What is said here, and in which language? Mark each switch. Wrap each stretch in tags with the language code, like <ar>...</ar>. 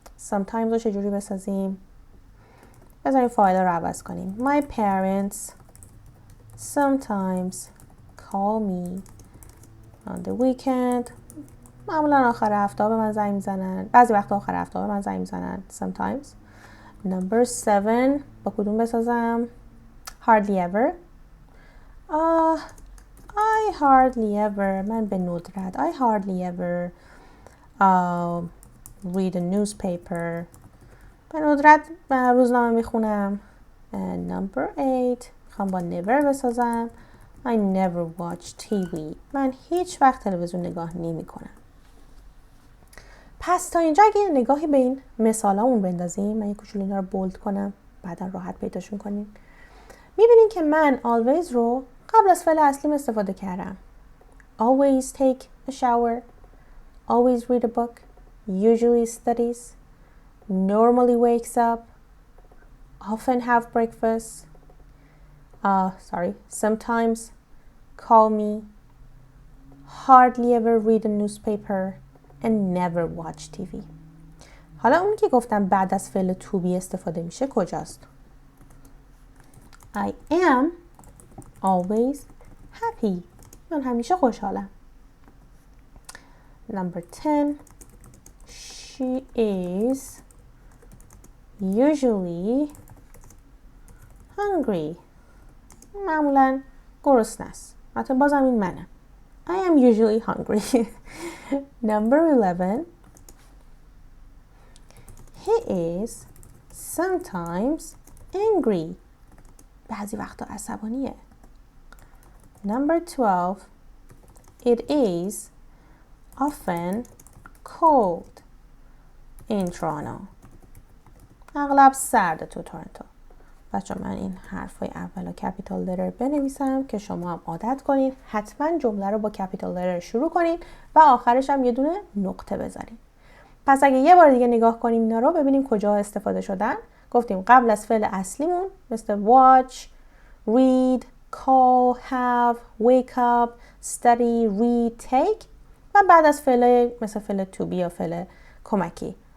<fa>Sometimes رو چجوری بسازیم؟ بذاریم فایل رو عوض کنیم.</fa> <en>My parents sometimes call me on the weekend.</en> <fa>معمولا آخر هفته به من زنگ میزنن. بعضی وقتا آخر هفته به من زنگ میزنن.</fa> <en>Sometimes. Number 7.</en> <fa>با کدوم بسازم؟ Hardly ever.</fa> <en>I hardly ever.</en> <fa>من به ندرت.</fa> <en>I hardly ever read a newspaper.</en> <fa>به ندرت روزنامه میخونم.</fa> <en>And number 8.</en> <fa>میخوام با never بسازم.</fa> <en>I never watch TV.</en> <fa>من هیچ وقت تلویزیون نگاه نمی کنم. پس تا اینجا اگه نگاهی به این مثالامون بندازیم، من یک کوچولو اینا رو بولد کنم بعدا راحت پیداشون کنیم. میبینین که من always رو قبل از فعل اصلیم استفاده کردم.</fa> <en>Always take a shower. Always read a book. Usually studies. Normally wakes up. Often have breakfast. Sometimes call me. Hardly ever read a newspaper. And never watch TV.</en> <fa>حالا اون که گفتم بعد از فعل to be استفاده میشه کجاست؟</fa> <en>I am always happy.</en> <fa>من همیشه خوشحالم.</fa> <en>Number 10. She is usually hungry.</en> <fa>معمولا گرسنه است. حتی بازم این منم.</fa> <en>I am usually hungry. Number 11. He is sometimes angry.</en> <fa>بعضی وقتا عصبانیه. Number 12.</fa> <en>It is often cold in Toronto.</en> <fa>اغلب سرده تو تورنتو. بچه من این حرفای اول و کپیتال لتر بنویسم که شما هم عادت کنید حتما جمله رو با کپیتال لتر شروع کنید و آخرش هم یه دونه نقطه بذارید. پس اگه یه بار دیگه نگاه کنیم اینا رو ببینیم کجا استفاده شدن. گفتیم قبل از فعل اصلیمون مثل watch, read, call, have, wake up, study, read, take و بعد از فعل مثل فعل to be یا فعل کمکی.</fa>